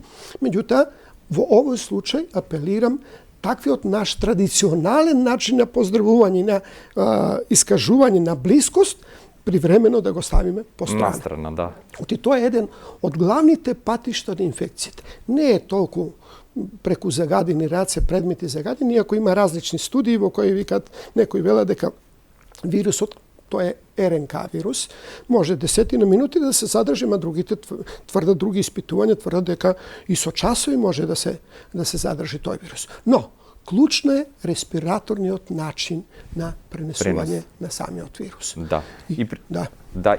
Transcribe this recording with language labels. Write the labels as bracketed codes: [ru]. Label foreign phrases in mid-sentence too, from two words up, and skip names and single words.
[mk] Меѓутоа, во овој случај апелирам таквиот наш традиционален начин на поздравување, на искажување на блискост, привремено да го ставиме по страна. Настрана, да. Тоа е еден од главните патишта на инфекцијата. Не е толку преку загадени раце, предмети загадени, иако има различни студии во кои некои велат дека вирусот [sr] to je RNK virus, [mk] може десетина минути да се задржи, ма другите тврдат, други испитувања тврдат дека и со часови може да се задржи тој вирус. Но, клучно е респираторниот начин на пренесување на самиот вирус. Да. И